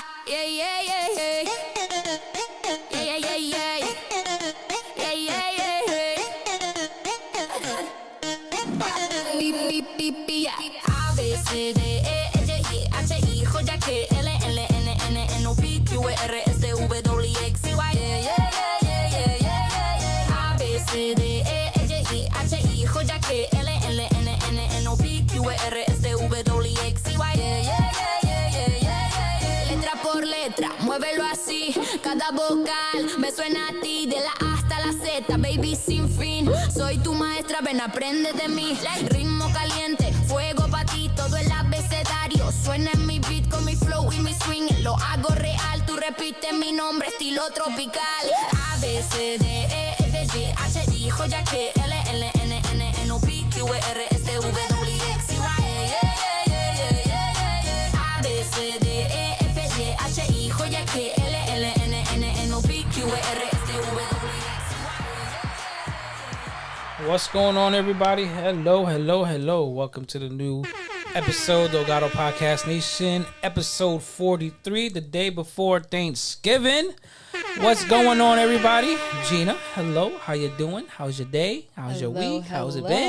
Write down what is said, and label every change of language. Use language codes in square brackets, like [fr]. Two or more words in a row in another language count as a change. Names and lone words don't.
[es] Yeah, yeah, yeah, yeah. Yeah, yeah, yeah, yeah. Yeah, yeah, yeah, yeah. Beep, beep, beep, beep, yeah. A, B, C, D, E, F, G, H, I, J, K, L, L, N, N, O, P, Q, R, S, T, V, W, X, Y. Yeah, yeah, yeah, yeah, yeah, yeah. A, B, C, D, E, F, G, H, I, J, K, L, L, N, O, P, Q, R, S, T, V, W, X, Y. Yeah, yeah, yeah, yeah, yeah, yeah. Letra por letra, muévelo así. Cada vocal me suena a ti. De la A hasta la Z, baby, sin fin. Soy tu maestra, ven, aprende de mí. Ritmo caliente, fuego pa' ti. Todo el abecedario suena en mi beat con mi flow y mi swing. Lo hago real, tú repites mi nombre, estilo tropical. A, B, C, D, E, F, G, H, I, J, K, L, L, N, O, P, Q, R, S, T, V, W, X, Y. A, B, C, D, E, F, G, H, I, J, K, L, L, N, O, P, Q, R, S, T, V, W, X, Y. [en] What's going on, everybody? Hello, hello, hello. Welcome to the new episode, Delgado Podcast Nation, episode 43, the day before Thanksgiving. What's going on, everybody? Gina, hello. How you doing? How's your day? How's your week? How's it been?